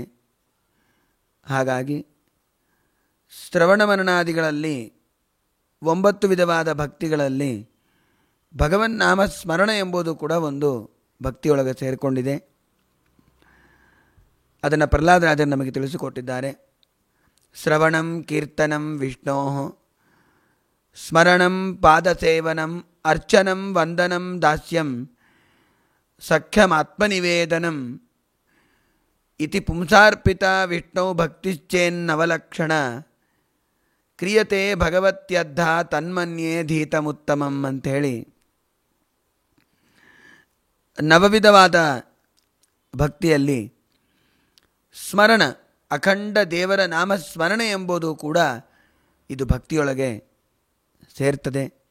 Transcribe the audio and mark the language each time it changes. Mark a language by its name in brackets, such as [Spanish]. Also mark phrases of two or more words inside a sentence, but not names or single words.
[Kannada] ಹಾಗಾಗಿ ಶ್ರವಣ ಮನನಾದಿಗಳಲ್ಲಿ 9 ವಿಧವಾದ ಭಕ್ತಿಗಳಲ್ಲಿ ಭಗವನ್ ನಾಮಸ್ಮರಣ ಎಂಬುದು ಕೂಡ ಒಂದು ಭಕ್ತಿಯೊಳಗೆ ಸೇರಿಕೊಂಡಿದೆ. ಅದನ್ನು ಪ್ರಹ್ಲಾದರಾಜರು ನಮಗೆ ತಿಳಿಸಿಕೊಟ್ಟಿದ್ದಾರೆ. [Sanskrit] ಶ್ರವಣಂ ಕೀರ್ತನಂ ವಿಷ್ಣೋಃ ಸ್ಮರಣಂ ಪಾದಸೇವನಂ ಅರ್ಚನಂ ವಂದನಂ ದಾಸ್ಯಂ ಸಖ್ಯಮಾತ್ಮನಿವೇದನಂ ಇತಿ ಪುಂಸಾರ್ಪಿತ ವಿಷ್ಣು ಭಕ್ತಿಶ್ಚೇನ್ನವಲಕ್ಷಣ ಕ್ರಿಯತೆ ಭಗವತ್ಯದ್ಧ ತನ್ಮನ್ಯೇ ಧೀತಮುತ್ತಮಂ ಅಂಥೇಳಿ [Kannada] ನವವಿಧವಾದ ಭಕ್ತಿಯಲ್ಲಿ ಸ್ಮರಣ, ಅಖಂಡ ದೇವರ ನಾಮಸ್ಮರಣೆ ಎಂಬುದು ಕೂಡ ಇದು ಭಕ್ತಿಯೊಳಗೆ ಸೇರ್ತದೆ.